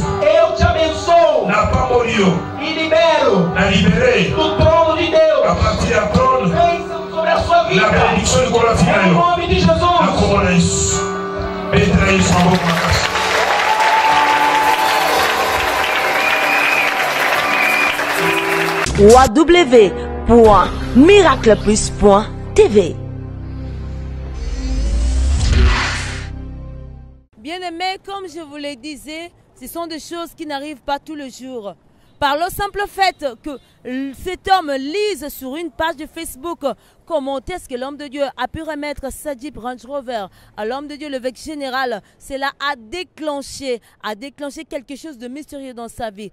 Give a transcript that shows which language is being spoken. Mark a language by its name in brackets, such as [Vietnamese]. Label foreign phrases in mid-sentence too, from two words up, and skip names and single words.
[Portuguese] Eu te abençoo e libero do trono de Deus bênção sobre a sua vida, em nome de Jesus. www.miracleplus.tv. [French] Bien-aimés, comme je vous le disais, ce sont des choses qui n'arrivent pas tous les jours. Par le simple fait que cet homme lise sur une page de Facebook comment est-ce que l'homme de Dieu a pu remettre sa Jeep Range Rover à l'homme de Dieu, l'évêque général, cela a déclenché quelque chose de mystérieux dans sa vie.